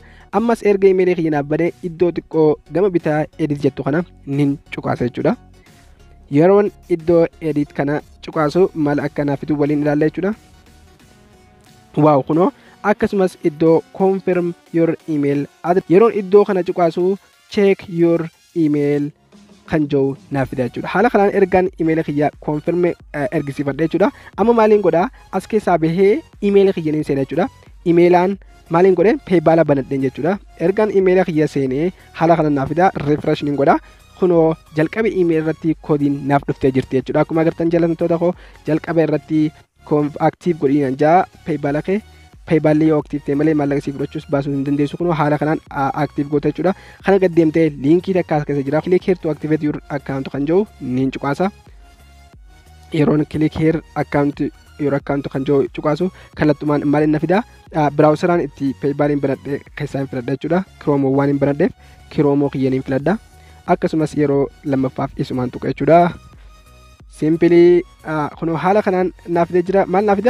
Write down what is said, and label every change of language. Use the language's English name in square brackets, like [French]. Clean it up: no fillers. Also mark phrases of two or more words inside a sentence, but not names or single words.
[Oromo] Ammas erga email kiyya naaf bane iddoo xiqqoo gama bitaa edit jettu kana niin cuqaasa jechuudha. Yeroon iddoo edit kana cuqaasu maal akka naafitu waliin ilaalla jechuudha. Waaw kunoo akkasumas iddoo [English] confirm your email [Oromo] yeroon iddoo kana cuqaasu [English] check your email [Oromo] kan jiru naafida jechuudha. Haala kanaan ergaan email kiyya confirm ergisiifadha jechuudha. Amma maaliin godha as keessaa bahee email kiyya niin seena jechuudha. Emailaan maaliin godhe PayPal banadheen jechuudha. Ergaan email kiyya seenee haala kanaan naafida refresh niin godha. Kunoo jalqabe email irratti koodiin naaf dhuftee jirti jechuudha. Akkuma agartan jaallatamtoota koo jalqabe irratti active godhiin jaa PayPal kee PayPal yoo active ta'e malee maallaqa siif fudhachuus baasuu hin dandeessu. Kunoo haala kanaan active goota jechuudha. Kana gad deemtee linkii takka as keessa jira. [English] Click here to activate your account [Oromo] kan jiru niin cuqaasa. Yeroon [English] click here account your account [Oromo] kan jiru cuqaasu kallattumaan maaliin na fida browseraan itti PayPaliin banadhee keessaa hin filadha jechuudha. Chrome waan hin banadheef Chrome kiyyaniin filadha. Akkasumas yeroo lammaffaaf isumaan tuqa jechuudha. Simply kunoo haala kanaan naaf fidee jira. Maal naaf fida?